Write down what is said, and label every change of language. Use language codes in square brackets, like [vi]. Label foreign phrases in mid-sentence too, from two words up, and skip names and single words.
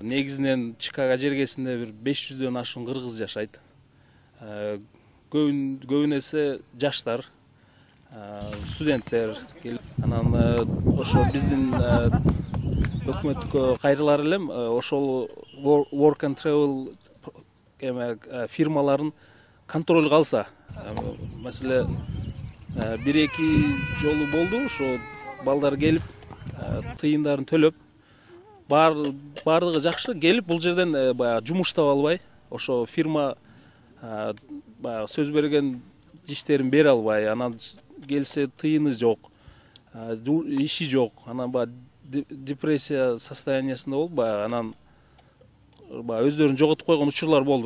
[ky] Негизинен Чикаго жергесинде бир 500дөн ашуун кыргыз жашайт. Көбүнесе жаштар, студенттер келип, анан ошо биздин өкмөткө кайрылар элем, ошол [en] work and travel [ky] фирмаларын контролго алса. Маселе бир-эки жолу болду, ошо балдар келип, тыйындарын төлөп, бардыгы жакшы келип, бул жерден жумуш таба албай, ошо фирма сөз берген иштерин бере албай, анан келсе тыйыны жок, иши жок, анан депрессия состояниясында болуп, анан өздөрүн жоготуп койгон учурлар болду.